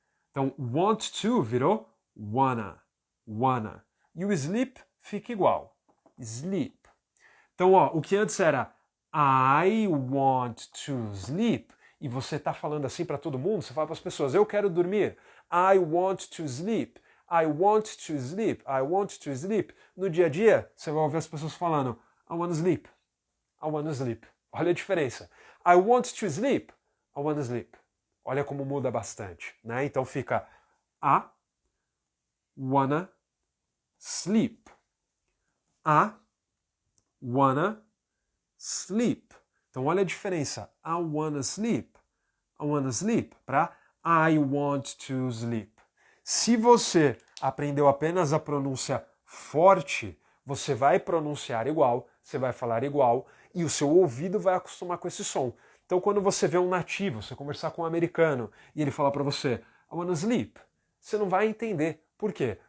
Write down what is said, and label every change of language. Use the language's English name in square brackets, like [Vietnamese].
[Portuguese] Então, want to virou wanna, wanna. E o sleep fica igual, sleep. Então, ó, o que antes era [English] I want to sleep, [Portuguese] e você está falando assim para todo mundo, você fala para as pessoas, eu quero dormir. [English] I want to sleep, I want to sleep, I want to sleep. [Portuguese] No dia a dia, você vai ouvir as pessoas falando, [English] I want to sleep, [Portuguese] I want to sleep. Olha a diferença. [English] I want to sleep, I want to sleep. [Portuguese] Olha como muda bastante, né? Então fica [English] I wanna sleep. I wanna sleep. [Portuguese] Então olha a diferença. [English] I wanna sleep. I wanna sleep para I want to sleep. [Portuguese] Se você aprendeu apenas a pronúncia forte, você vai pronunciar igual, você vai falar igual e o seu ouvido vai acostumar com esse som. Então, quando você vê um nativo, você conversar com um americano e ele falar para você, [English] I wanna sleep, [Portuguese] você não vai entender. Por quê?